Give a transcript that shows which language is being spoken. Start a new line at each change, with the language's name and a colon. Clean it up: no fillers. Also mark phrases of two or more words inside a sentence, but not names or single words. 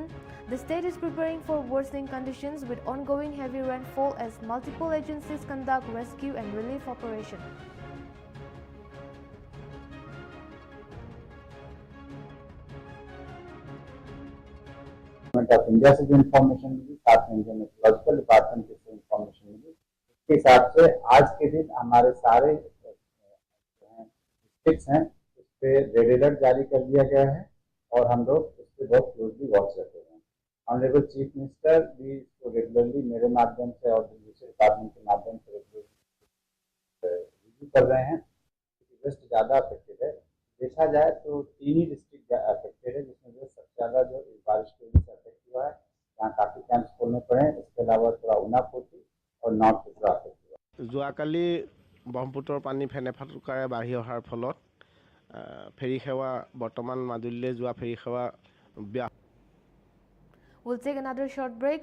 English: The state is preparing for worsening conditions with ongoing heavy rainfall as multiple agencies conduct rescue and relief operations.
Hindi: गवर्नमेंट ऑफ इंडिया से जो इन्फॉर्मेशन मिली, साथ में जो
English: meteorological department
Hindi: से इन्फॉर्मेशन मिली, उसके हिसाब से आज के दिन हमारे सारे डिस्ट्रिक्ट्स हैं उस पर
English: red alert
Hindi: जारी कर दिया गया है और हम लोग उस पर बहुत
English: closely watch
Hindi: रखे हुए हैं।
English: honourable chief minister
Hindi: भी इसको रेगुलरली मेरे माध्यम से और दूसरे डिपार्टमेंट के माध्यम से रिव्यू कर रहे हैं। वेस्ट ज़्यादा अफेक्टेड है, देखा जाए तो 3 ही
English: district affected
Hindi: है, जिसमें जो सबसे ज़्यादा जो इस बारिश की वजह से अफेक्ट हुआ है, यहाँ काफ़ी कैंप्स खोलने पड़े हैं। इसके अलावा थोड़ा उनापोटी और नॉर्थ त्रिपुरा अफेक्ट हुआ।
Assamese: যোৱাকালি ব্ৰহ্মপুত্ৰৰ পানী ফেনে ফাটুকাৰে বাঢ়ি অহাৰ ফলত ফেৰী সেৱা বৰ্তমান মাজুলীলৈ যোৱা ফেৰী সেৱা ব্যাহত।
English: We'll take another short break.